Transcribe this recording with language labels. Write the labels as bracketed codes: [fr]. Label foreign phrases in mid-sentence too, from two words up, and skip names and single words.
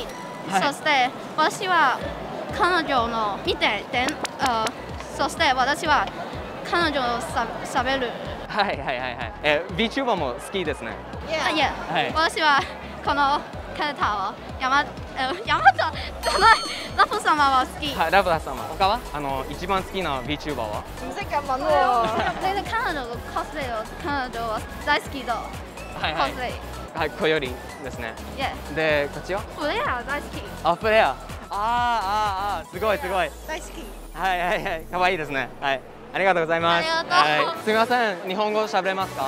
[ja] そして私は彼女の見てそして私は彼女のしゃべる。VTuber も好きですね。私はこのキャラクターを山田じゃないラプ様は好き。ラプ様。他は一番好きな VTuber は？ [yue] 唔識日文喎。 [ja] 你彼女のコスプレを彼女は大好きだ。コスプレ。小よりですね。でこっちは？フレア大好き。フレア。すごい。大好き。可愛いですね。ありがとうございます。すみません、日本語喋れますか？